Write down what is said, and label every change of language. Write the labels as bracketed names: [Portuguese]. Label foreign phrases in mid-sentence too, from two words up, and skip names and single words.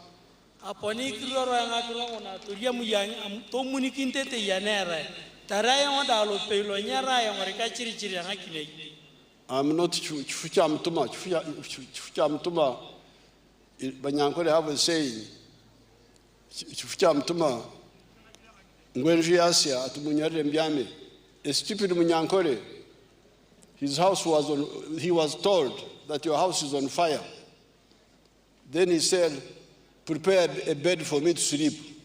[English] I'm not Chuchamtuma. Banyankole have a saying. Chuchamtuma. [Nyankole] Ngwenjiasia atumunyare mbyame. [English] A stupid Munyankole. His house was on, he was told that your house is on fire. Then he said, prepare a bed for me to sleep.